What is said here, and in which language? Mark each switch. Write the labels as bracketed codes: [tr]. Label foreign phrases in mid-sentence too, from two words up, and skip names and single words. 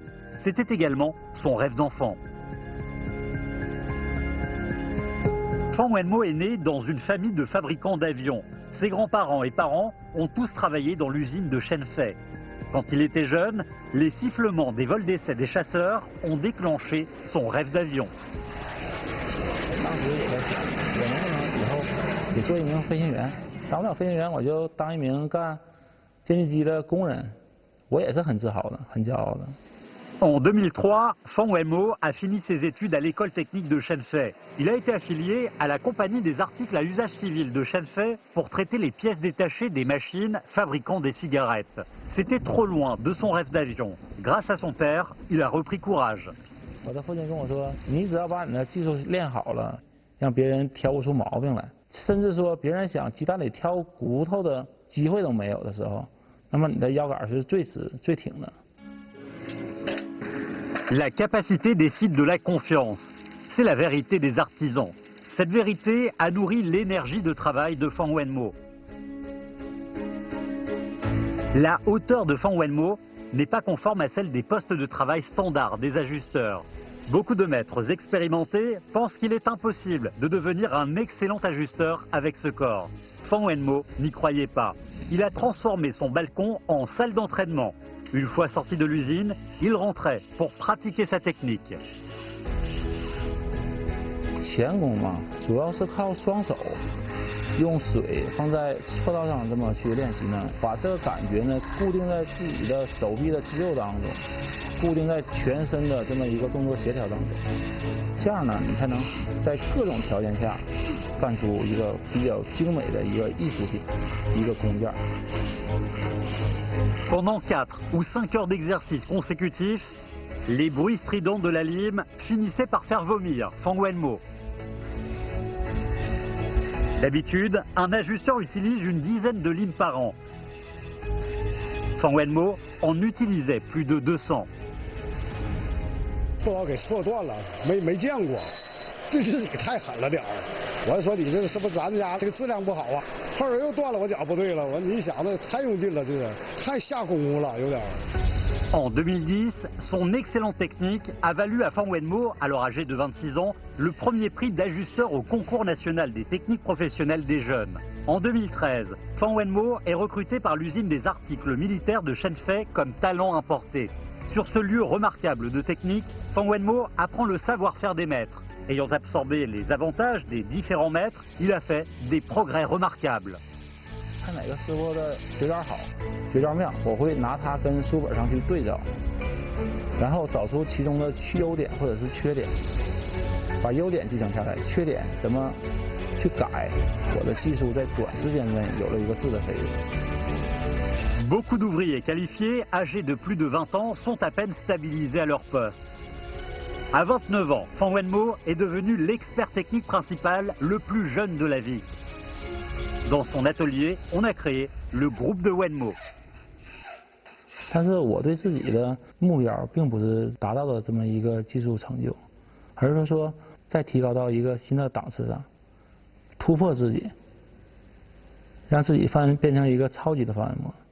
[fr] C'était également son rêve d'enfant. Fan Wenmo est né dans une famille de fabricants d'avions. Ses grands-parents et parents ont tous travaillé dans l'usine de Shenfei. Quand il était jeune, les sifflements des vols d'essai des chasseurs ont déclenché son rêve d'avion. [zh] 当时我想，我能不能以后也做一名飞行员？当不了飞行员，我就当一名干歼击机的工人。我也是很自豪的，很骄傲的。 [fr] En 2003, Fan Wenmo a fini ses études à l'école technique de Shenfei. Il a été affilié à la compagnie des articles à usage civil de Shenfei pour traiter les pièces détachées des machines fabriquant des cigarettes. C'était trop loin de son rêve d'avion. Grâce à son père, il a repris courage. [zh] 我的父亲跟我说，你只要把你的技术练好了，让别人挑不出毛病来，甚至说别人想鸡蛋里挑骨头的机会都没有的时候，那么你的腰杆是最直最挺的。 [fr] La capacité décide de la confiance. C'est la vérité des artisans. Cette vérité a nourri l'énergie de travail de Fan Wenmo. La hauteur de Fan Wenmo n'est pas conforme à celle des postes de travail standards des ajusteurs. Beaucoup de maîtres expérimentés pensent qu'il est impossible de devenir un excellent ajusteur avec ce corps. Fan Wenmo n'y croyait pas. Il a transformé son balcon en salle d'entraînement. Une fois sorti de l'usine, il rentrait pour pratiquer sa technique. [zh] 钳工嘛，主要是靠双手，用水放在锉刀上这么去练习呢，把这个感觉呢固定在自己的手臂的肌肉当中，固定在全身的这么一个动作协调当中，这样呢，你才能在各种条件下干出一个比较精美的一个艺术品，一个工件。 [fr] Pendant 4 ou 5 heures d'exercice consécutifs, les bruits stridents de la lime finissaient par faire vomir Fan Wenmo. D'habitude, un ajusteur utilise une dizaine de limes par an. Fan Wenmo en utilisait plus de 200. [zh] 不老给错断了，没见过，这是你太狠了点儿。我还说你这个是不是咱家这个质量不好啊？后来又断了，我讲不对了，我你想的太用劲了，这个太下功夫了，有点。 [fr] En 2010, son excellente technique a valu à Fan Wenmo, alors âgé de 26 ans, le premier prix d'ajusteur au concours national des techniques professionnelles des jeunes. En 2013, Fan Wenmo est recruté par l'usine des articles militaires de Shenfei comme talent importé. Sur ce lieu remarquable de technique, Fan Wenmo apprend le savoir-faire des maîtres. Ayant absorbé les avantages des différents maîtres, il a fait des progrès remarquables. [zh] 看哪个师傅的绝招好，绝招妙，我会拿它跟书本上去对照，然后找出其中的优点或者是缺点，把优点继承下来，缺点怎么去改，我的技术在短时间内有了一个质的飞跃。 [fr] Beaucoup d'ouvriers qualifiés, âgés de plus de 20 ans, sont à peine stabilisés à leur poste. À 29 ans, Fan Wenmo est devenu l'expert technique principal le plus jeune de la vie. Dans son atelier, on a créé le groupe de Wenmo. [zh] 但是我对自己的目标并不是达到的这么一个技术成就，而是说再提高到一个新的档次上，突破自己，让自己变成一个超级的 Fan Wenmo。